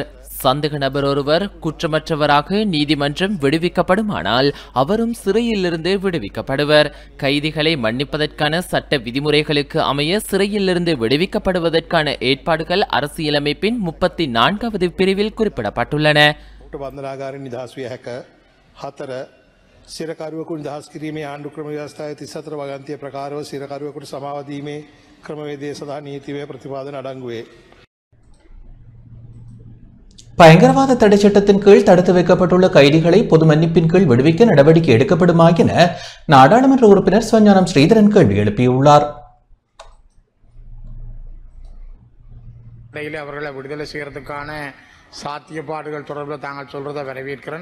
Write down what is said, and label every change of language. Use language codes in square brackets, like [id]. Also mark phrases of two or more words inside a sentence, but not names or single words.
[ta] சந்தேக நபர் ஒருவர் குற்றமற்றவராக நீதிமன்றம் விடுவிக்கப்படுமானால் அவரும் சிறையிலிருந்து விடுவிக்கப்படுவர். கைதிகளை மன்னிப்பதற்கான சட்ட விதிமுறைகளுக்கு அமைய சிறையிலிருந்து விடுவிக்கப்படுவதற்கான ஏற்பாடுகள் அரசியலமைப்பின் 34வது பிரிவில் குறிப்பிடப்பட்டுள்ளன. [si] සිරකරුවෙකු නිදහස් කිරීමේ ආණ්ඩු ක්‍රම ව්‍යවස්ථාවේ 34 වගන්තිය ප්‍රකාරව සිරකරුවෙකුට සමාව දීමේ ක්‍රමවේදය සඳහා නීතිමය ප්‍රතිපාදන අඩංගු වේ. [ta] பயங்கரவாத தடை சட்டத்தின் கீழ் தடுத்து வைக்கப்பட்டுள்ள கைதிகளை பொது மன்னிப்பின் கீழ் விடுவிக்க நடவடிக்கை எடுக்கப்படுமா என நாடாளுமன்ற உறுப்பினர் சிவஞானம் ஸ்ரீதரன் கேள்வி எழுப்பியுள்ளார். அவர்களை விடுதலை செய்யறதுக்கான சாத்தியப்பாடுகள் தொடர்பில் தாங்கள் சொல்றதை வரவேற்கிறேன்.